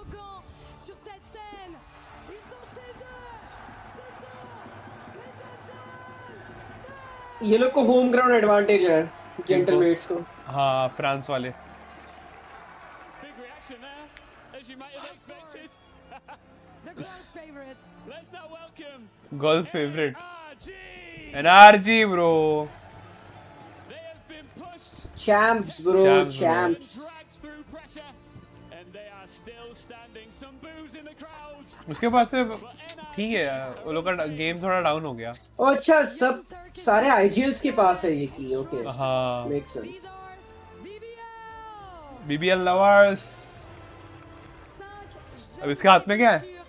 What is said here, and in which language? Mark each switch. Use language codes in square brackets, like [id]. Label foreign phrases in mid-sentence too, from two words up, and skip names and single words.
[hi] ये लोग को [en] home ground advantage [hi] है जेंटलमेट्स को. [en] हाँ फ्रांस वाले. girls favourite NRG bro. Champs bro, champs. [hi] उसके बाद से ठीक है, वो लोग का गेम थोड़ा डाउन हो गया. ओ अच्छा, सब सारे IGLs के पास है ये की. ओके हाँ [en] make sense. [hi] BBL लवर्स. अब इसके हाथ में क्या है?